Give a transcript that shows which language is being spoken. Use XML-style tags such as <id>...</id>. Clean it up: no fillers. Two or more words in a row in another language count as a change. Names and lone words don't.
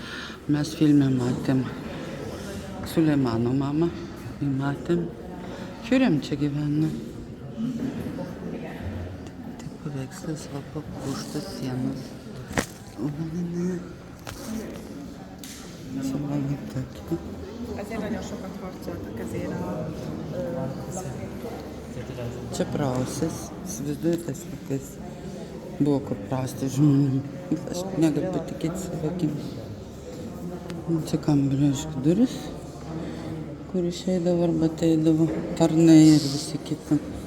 <lt>Mes filme matėm Suleimano mamą. Matėm. Žiūrėjom, čia gyvena. Tai paveikslas va papuštas sienos. Čia va tokia.</lt> <hu>Ezért nagyon sokat harcoltak ezért a</hu> <lt>Čia prausės, įsivaizduoju tas laikais buvo kur prausti žmonėm. Aš negaliu patikėti savo akimis. Čia kambario aišku duris, kur išeidavo arba ateidavo tarnai ir visi kiti.</lt>